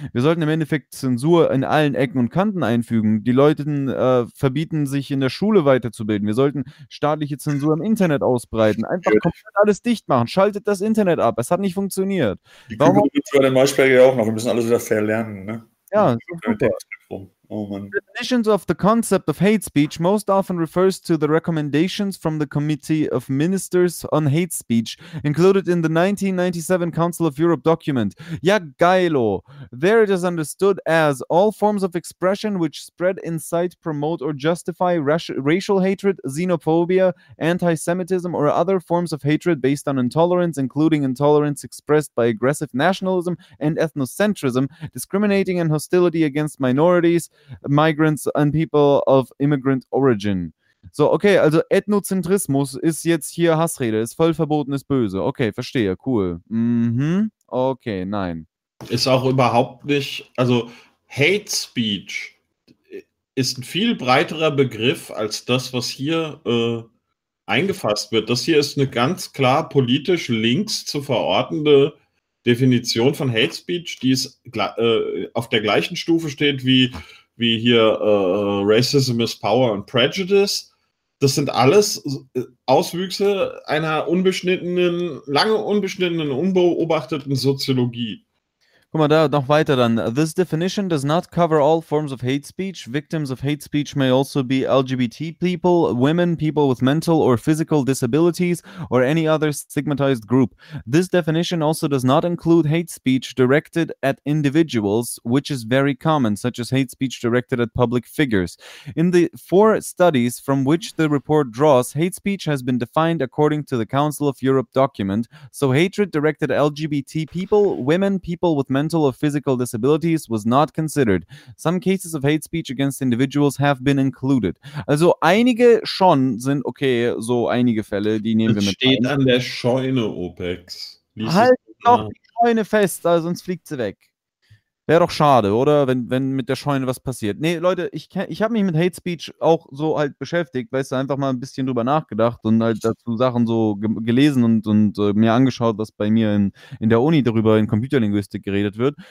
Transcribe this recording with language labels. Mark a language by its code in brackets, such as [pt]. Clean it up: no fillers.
[de] Wir sollten im Endeffekt Zensur in allen Ecken und Kanten einfügen. Die Leute verbieten, sich in der Schule weiterzubilden. Wir sollten staatliche Zensur im Internet ausbreiten. Einfach komplett alles dicht machen. Schaltet das Internet ab. Es hat nicht funktioniert. Die Kügel gibt es bei den Maischberger ja auch noch. Wir müssen alles wieder verlernen, ne? Ja, super. [en] Oh, definitions of the concept of hate speech most often refers to the recommendations from the Committee of Ministers on Hate Speech, included in the 1997 Council of Europe document. [de] Ja, geilo. [en] There it is understood as all forms of expression which spread, incite, promote or justify racial hatred, xenophobia, anti-Semitism or other forms of hatred based on intolerance, including intolerance expressed by aggressive nationalism and ethnocentrism, discriminating and hostility against minorities, Migrants and people of immigrant origin. [de] So, okay, also Ethnozentrismus ist jetzt hier Hassrede, ist voll verboten, ist böse. Okay, verstehe, cool. Mhm. Okay, nein. Ist auch überhaupt nicht, also Hate Speech ist ein viel breiterer Begriff als das, was hier eingefasst wird. Das hier ist eine ganz klar politisch links zu verortende Definition von Hate Speech, die ist auf der gleichen Stufe steht wie hier [en] Racism is Power and Prejudice. [de] Das sind alles Auswüchse einer unbeschnittenen, lange unbeschnittenen, unbeobachteten Soziologie. Guck mal, da noch weiter dann. [en] This definition does not cover all forms of hate speech. Victims of hate speech may also be LGBT people, women, people with mental or physical disabilities, or any other stigmatized group. This definition also does not include hate speech directed at individuals, which is very common, such as hate speech directed at public figures. In the four studies from which the report draws, hate speech has been defined according to the Council of Europe document. So hatred directed at LGBT people, women, people with mental or physical disabilities was not considered. Some cases of hate speech against individuals have been included. [de] Also einige schon sind okay, so einige Fälle, die nehmen das wir mit. Steht ein. An der Scheune, OPEX. Lies halt doch die Scheune fest, also sonst fliegt sie weg. Wäre doch schade, oder? Wenn mit der Scheune was passiert. Nee, Leute, ich habe mich mit Hate Speech auch so halt beschäftigt, weißt du, einfach mal ein bisschen drüber nachgedacht und halt dazu Sachen so gelesen und mir angeschaut, was bei mir in der Uni darüber in Computerlinguistik geredet wird.